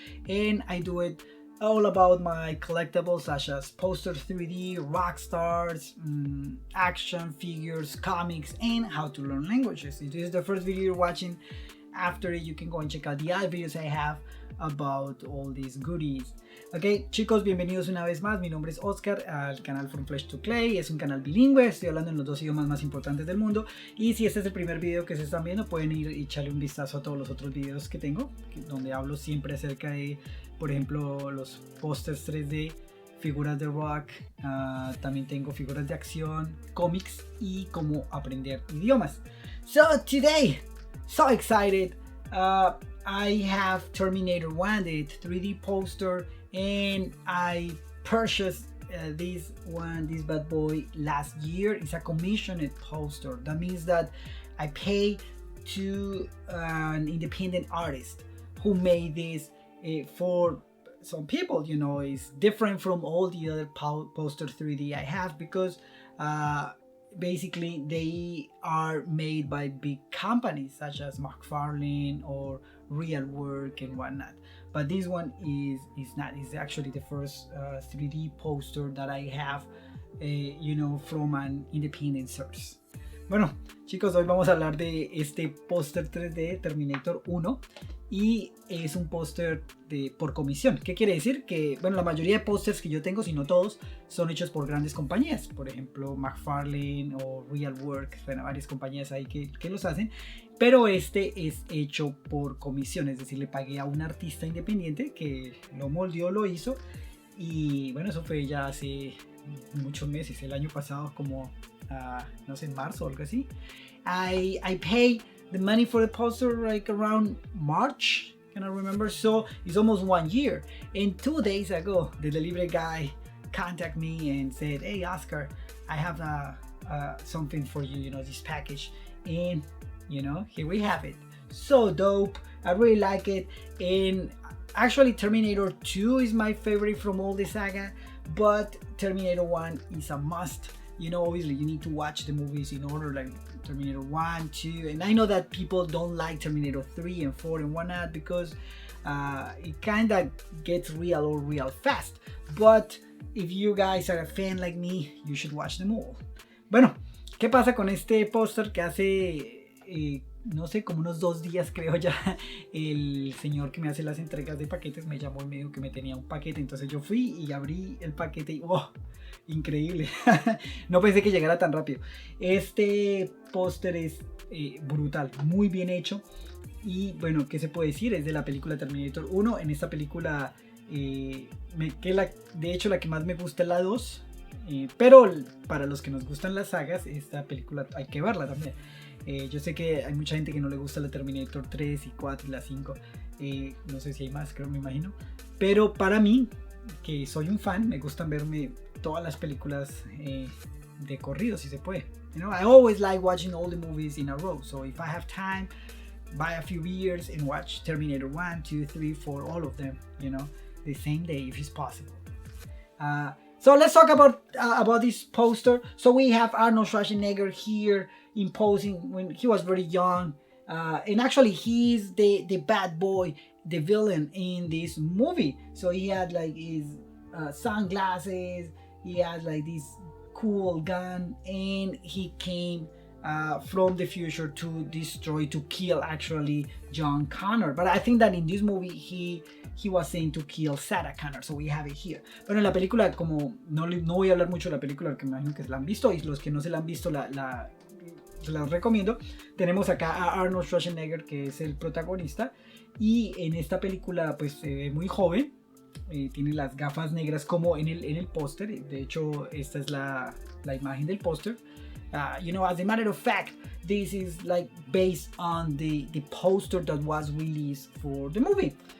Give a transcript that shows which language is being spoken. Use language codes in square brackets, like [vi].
[en] And I do it all about my collectibles such as posters 3D, rock stars, action figures, comics, and how to learn languages. If this is the first video you're watching, after it you can go and check out the other videos I have about all these goodies. [es] Ok, chicos, bienvenidos una vez más. Mi nombre es Oscar al canal From Flesh to Clay. Es un canal bilingüe, estoy hablando en los dos idiomas más importantes del mundo. Y si este es el primer video que se están viendo, pueden ir y echarle un vistazo a todos los otros videos que tengo, donde hablo siempre acerca de, por ejemplo, los pósters 3D, figuras de rock, también tengo figuras de acción, cómics y cómo aprender idiomas. [en] So today, so excited, I have Terminator 1, the 3D poster, and I purchased this bad boy last year. It's a commissioned poster. That means that I pay to an independent artist who made this for some people. You know, it's different from all the other poster 3D I have because basically they are made by big companies such as McFarlane or Real Work and whatnot, but this one is not. It's actually the first 3D poster that I have, you know, from an independent source. [es] Bueno, chicos, hoy vamos a hablar de este póster 3D Terminator 1 y es un póster por comisión. ¿Qué quiere decir? Que, bueno, la mayoría de pósters que yo tengo, si no todos, son hechos por grandes compañías. Por ejemplo, McFarlane o Real Work, bueno, varias compañías ahí que los hacen. Pero este es hecho por comisión, es decir, le pagué a un artista independiente que lo moldeó, lo hizo. Y bueno, eso fue ya hace muchos meses, el año pasado, como no sé, en marzo o algo así. [en] I paid the money for the poster like around March, can I remember? So it's almost 1 year. And 2 days ago, the delivery guy contacted me and said, "Hey Oscar, I have something for you, you know, this package." And you know, here we have it. So dope. I really like it. And actually Terminator 2 is my favorite from all the saga, but Terminator 1 is a must. You know, obviously you need to watch the movies in order, like Terminator 1, 2, and I know that people don't like Terminator 3 and 4 and whatnot because it kind of gets real fast. But if you guys are a fan like me, you should watch them all. [es] Bueno, ¿qué pasa con este póster que hace no sé, como unos 2 días creo ya, el señor que me hace las entregas de paquetes me llamó y me dijo que me tenía un paquete? Entonces yo fui y abrí el paquete y ¡wow! Increíble. No pensé que llegara tan rápido. Este póster es brutal, muy bien hecho. Y bueno, ¿qué se puede decir? Es de la película Terminator 1. En esta película, de hecho la que más me gusta es la 2. Pero para los que nos gustan las sagas, esta película hay que verla también. Yo sé que hay mucha gente que no le gusta la Terminator 3 y 4 y la 5. No sé si hay más, creo, me imagino. Pero para mí, que soy un fan, me gustan verme todas las películas de corrido, si se puede. [en] You know, I always like watching all the movies in a row. So if I have time, buy a few beers and watch Terminator 1, 2, 3, 4, all of them, you know, the same day if it's possible. So let's talk about this poster. So we have Arnold Schwarzenegger here imposing when he was very young, and actually he's the bad boy, the villain in this movie. So he had like his sunglasses, he had like this cool gun, and he came from the future to destroy, to kill actually John Connor. But I think that in this movie he was saying to kill Sarah Connor, so we have it here. [es] Bueno, en la película, como no voy a hablar mucho de la película, porque me imagino que se la han visto, y los que no se la han visto se las recomiendo. Tenemos acá a Arnold Schwarzenegger, que es el protagonista, y en esta película pues se ve muy joven. Tiene las gafas negras como en el póster. De hecho, esta es la imagen del póster. [en] You know, as a matter of fact, this is like based on the poster that was released for the movie.